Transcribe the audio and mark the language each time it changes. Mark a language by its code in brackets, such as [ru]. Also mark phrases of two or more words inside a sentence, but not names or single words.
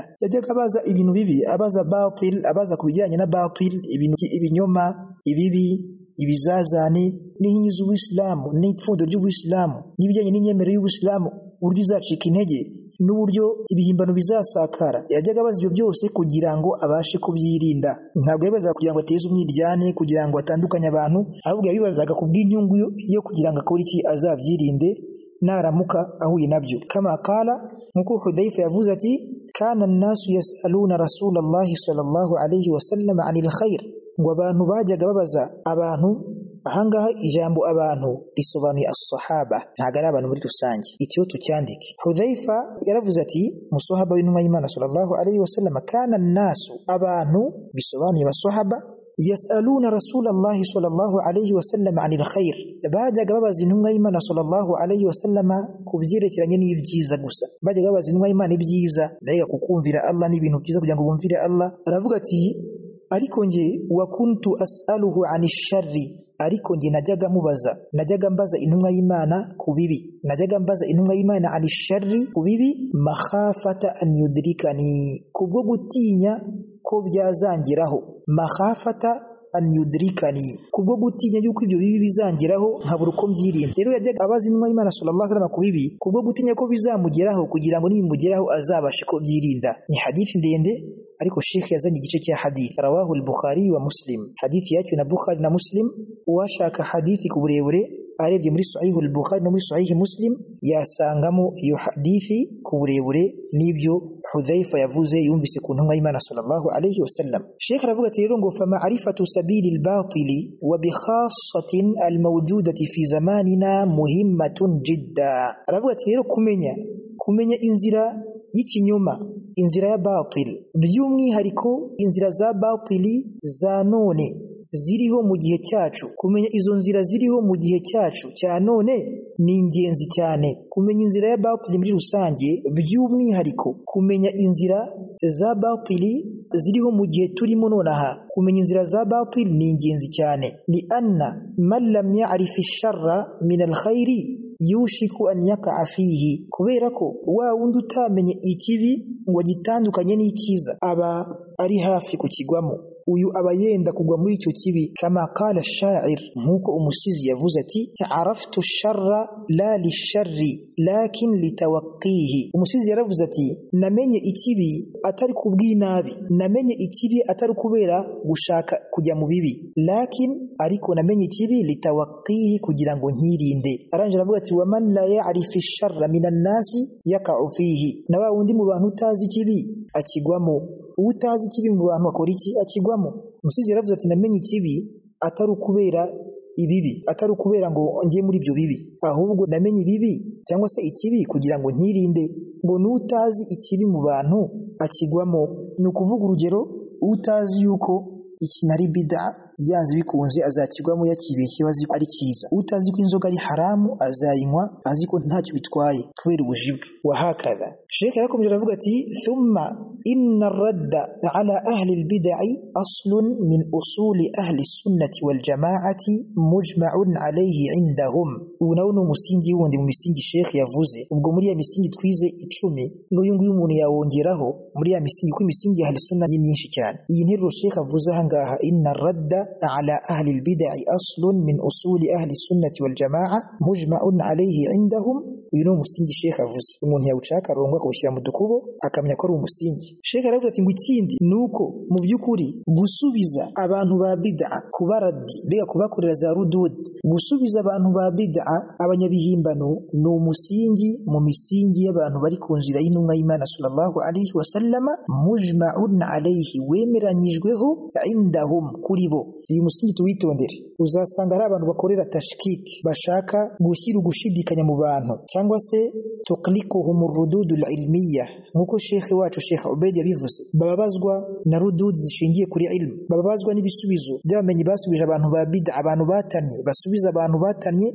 [rw] Yajyaga abaza ibintu bibi, abaza batil, abaza kubijyanye na batil, ibintu ibinyoma, ibibi, ibizazane n'inkingi z'Ubuislamu n'ipfundo ry'Ubuislamu n'ibijyanye n'imyemerere y'Ubuislamu, uburyo izacika intege n'uburyo ibihimbano bizasakara. Yajyaga abaza ibyo byose kugira ngo abashe kubyirinda. Ntabwo yabibazaga kugira ngo ateze umwiryane, kugira ngo atandukanye abantu, ahubwo yabibazaga ku bw'inyungu yo kugira ngo akore iki, azabyirinde naramuka ahuye nabyo. [ar] كما قال, [rw] nkuko Hudhaifa yavuze ati [ar] كان الناس يسألون رسول الله صلى الله عليه وسلم عن الخير, [rw] ngo abantu bajyaga babaza abantu. Ahangaha ijambo abantu risobanuye as-sahaba, ntago ari abantu muri rusange, icyo tucyandike. Hudhaifa yaravuze ati musahaba w'intumwa y'Imana [ar] صلى الله عليه وسلم, كان الناس, [rw] abantu bisobanuye abasahaba, [ar] يسألون رسول الله صلى الله عليه وسلم عن الخير, [rw] bajyaga babaza intumwa y'Imana [ar] صلى الله عليه وسلم [rw] kubyerekeranye n'ibyiza gusa. Bajyaga babaza intumwa y'Imana ibyiza, mbega kukumvira Allah n'ibintu byiza kugira ngo bumvire Allah. Aravuga ati ariko nge [ar] وكنت أسأله عن الشر, [rw] ariko nge najyaga mbaza intumwa y'Imana ku bibi, najyaga mbaza intumwa y'Imana [ar] عن الشر, [rw] ku bibi, [ar] مخافة أن يدركني, [rw] kubwo gutinya ko byazangiraho, [ar] مخافة أن يدركني, [rw] kubwo gutinya yuko ibyo bibi bizangiraho nkabura uko mbyirinda. Rero yajyaga abaza intumwa y'Imana [ar] صلى الله عليه وسلم [rw] ku bibi, kubwo gutinya ko bizamugeraho kugira ngo nibimugeraho azabashe ko byirinda. Ni hadithi ndende, ariko Sheikh yazanye igice cya hadith. [ar] رواه البخاري ومسلم, [rw] hadithi yacu na Bukhari na Muslim. Uwashaka hadithi ku burebure arebye muri Sahih al-Bukhari no muri Sahih Muslim yasangamo iyo hadithi ku burebure n'ibyo Hudhaifa yavuze yumvise ku ntumwa y'Imana [ar] صلى الله عليه وسلم. [rw] Sheikh aravuga ati rero ngo [ar] فمعرفة سبيل الباطل وبخاصة الموجودة في زماننا مهمة جدا. [rw] Aravuga ati rero kumenya inzira y'ikinyoma, inzira ya batil, by'umwihariko inzira za batili za none ziriho mu gihe cyacu. Kumenya izo nzira ziriho mu gihe cyacu cya none ni ingenzi cyane. Kumenya inzira ya batili muri rusange, by'umwihariko kumenya inzira za batili ziriho mu gihe turimo nonaha, kumenya inzira za batili ni ingenzi cyane. [ar] لأن من لم يعرف الشر من الخير يوشك أن يقع فيه, [rw] kubera ko wa wundi utamenye ikibi ngo gitandukanye n'icyiza aba ari hafi kukigwamo, uyu aba yenda kugwa muri icyo kibi. [ar] كما قال الشاعر, [rw] nkuko umusizi yavuze ati [ar] عرفت الشر لا للشر لكن لتوقيه. [rw] Umusizi yaravuze ati namenye ikibi atari kubw'inabi, namenye ikibi atari kubera gushaka kujya mu bibi, lakin ariko namenye ikibi litawaqqihi kugira ngo nkirinde. Aranje aravuga ati [ar] ومن لا يعرف الشر من الناس يقع فيه, [rw] na wa wundi mu bantu utazi ikibi akigwamo. Utazi ikibi mu bantu akora iki? Akigwamo. Umusizi yaravuze ati namenye ikibi atari ukubera ibibi, atari ukubera ngo ngiye muri ibyo bibi, ahubwo namenye ibibi cyangwa se ikibi kugira ngo nkirinde. Ngo n'utazi ikibi mu bantu akigwamo, ni ukuvuga urugero, utazi yuko iki nari bid'a byanze bikunze azakigwamo yakibeshye azi ko ari cyiza. Utazi ko inzoga ari haramu azayinywa azi ko ntacyo bitwaye kubera ubujibwe. [ar] وهكذا [rw] Sheikh yarakomeje aravuga ati [ar] ثم إن الرد على أهل البدع أصل من أصول أهل السنة والجماعة مجمع عليه عندهم. [rw] Unaona umusingi wundi mu misingi Sheikh yavuze, ubwo muri ya misingi twize 10 n'uyu nguyu umuntu yawongeraho muri ya misingi, ko imisingi ya [ar] أهل السنة [rw] ni myinshi cyane. Iyi nteruro Sheikh avuze ahangaha, [ar] إن الرد على أهل البدع أصل من أصول أهل السنة والجماعة مجمع عليه عندهم. [rw] uyu ni umusingi Sheikh avuze, umuntu yawucaka rongo akawushyira mu dukubo akamenya ko ari umusingi. Sheikh aravuga ati ngo ikindi nuko mu by'ukuri gusubiza abantu ba bid'a kubaradi, bega kubakorera za rudud, gusubiza abantu ba bid'a abanyabihimbano ni umusingi mu misingi y'abantu bari ku nzira y'intumwa y'Imana [ar] صلى الله عليه وسلم, مجمع عليه, [rw] wemeranyijweho indahum kuri bo. uyu musingi tuwitondere. Uzasanga ari abantu bakorera tashkik, bashaka gushyira ugushidikanya mu bantu, cyangwa se [ar] تقلقهم الردود العلمية, [rw] nkuko Sheikh wacu Sheikh Ubaid yabivuze. Bababazwa na rudud zishingiye kuri ilmu, bababazwa n'ibisubizo by'abamenyi basubije abantu ba bid'a, abantu batanye basubiza abantu batanye.